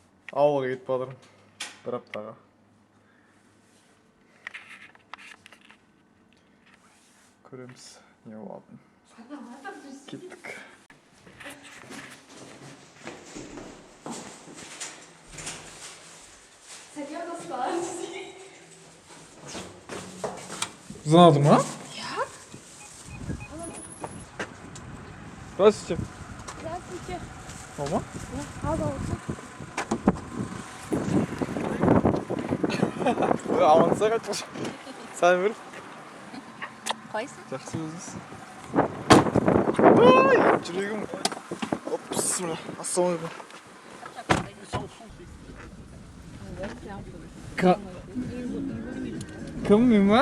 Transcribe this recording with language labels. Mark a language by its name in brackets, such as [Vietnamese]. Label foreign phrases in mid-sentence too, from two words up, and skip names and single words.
[Kazakh] Ауылға кетіп жатырмын. Bir аптаға. Көреміз. Не болатын. Кеттік. [Russian] Знаете, ма? Я? Здравствуйте. Здравствуйте. Мама? Пожалуйста. [Kazakh] Амансыз қайтпаш. Сәлем бер. Қайсың? Жақсы өзіңіз. Ай, жүрегім. Опс, мына. Ассалаумағалейкум. Кім мен ма?